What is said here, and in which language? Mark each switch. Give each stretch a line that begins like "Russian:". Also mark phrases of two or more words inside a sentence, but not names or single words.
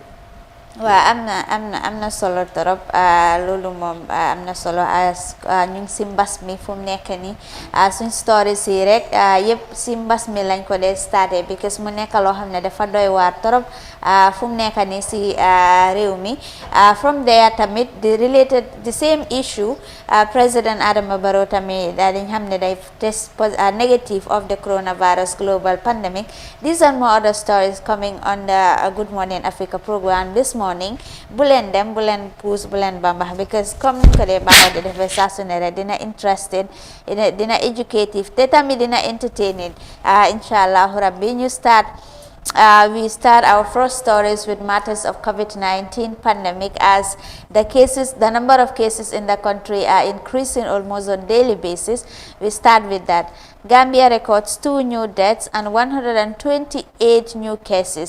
Wolof: waaw am na solo trop loolu moom am na solo ñu ngi si mbas mi fu mu nekk nii suñ stories yi rek yëpp si mbas mi lañ ko dee starté because mu nekk loo xam ne dafa doy waar trop fu mu nekk nii si réew mi
English: from there
Wolof: tamit
English: the same issue
Wolof: President Adama Barrow tamit dañ xam ne day
English: test negative of the coronavirus global pandemic. These and more other stories coming on the Good Morning Africa program this morning.
Wolof: Bu leen dem bu leen puus bu leen bambax because comme ni ko dee baaxee di defee saa su ne rek dina interested dina educative te tamit dina entertaining
Arabic: إن شاء الله ربي
Wolof: ñu
English: we start our first stories with matters of COVID-19 pandemic as the number of cases in the country are increasing almost on daily basis. We start with that. Gambia records 2 new deaths and 128 new cases.